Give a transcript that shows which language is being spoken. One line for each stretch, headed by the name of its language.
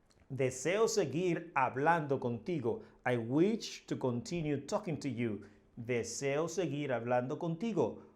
Spanish: Deseo seguir hablando contigo.
English: I wish to continue talking to you.
Spanish: Deseo seguir hablando contigo.